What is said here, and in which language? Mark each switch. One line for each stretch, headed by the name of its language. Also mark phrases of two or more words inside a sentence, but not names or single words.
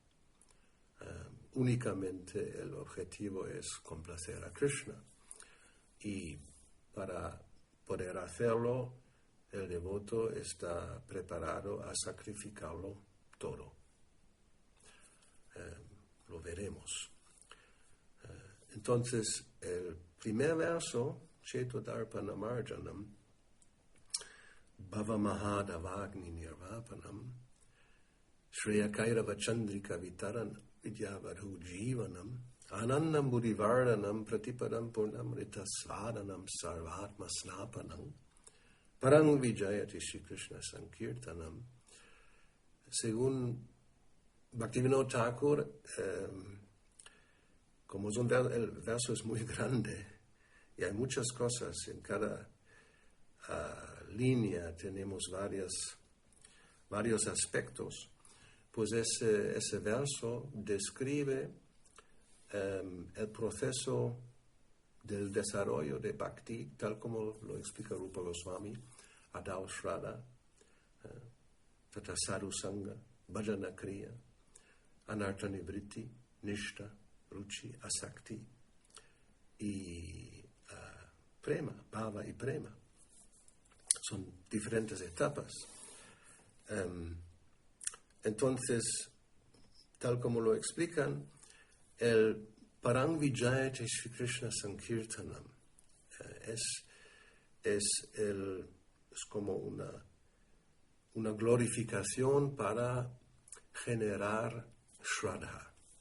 Spanish: Únicamente el objetivo es complacer a Krishna, y para poder hacerlo el devoto está preparado a sacrificarlo todo. Lo veremos. Entonces, el primer verso,
Sanskrit: Chetodarpanamarjanam, Bhava Mahadavagni Nirvapanam, Shreya Kairava Chandrika Vitaran Vidyavadhu Jivanam, Anandam Buddhivardanam Pratipadam Purnamrita Svadanam Sarvatma Snapanam, Parang Vijayati Shri Krishna Sankirtanam.
Spanish: Según Bhaktivinoda Thakur, como el verso es muy grande y hay muchas cosas en cada línea, tenemos varios aspectos, pues ese verso describe el proceso del desarrollo de Bhakti, tal como lo explica Rupa Goswami,
Sanskrit: Adao Shraddha, Tata Sadhu Sangha, Bhajana Kriya, Anartha Nivritti, Nishta, Ruchi, Asakti y Prema, Bhava y Prema.
Spanish: Son diferentes etapas. Entonces, tal como lo explican, el
Sanskrit: Parang Vijayate Shri Krishna Sankirtanam
Spanish: es como una glorificación para generar Shraddha,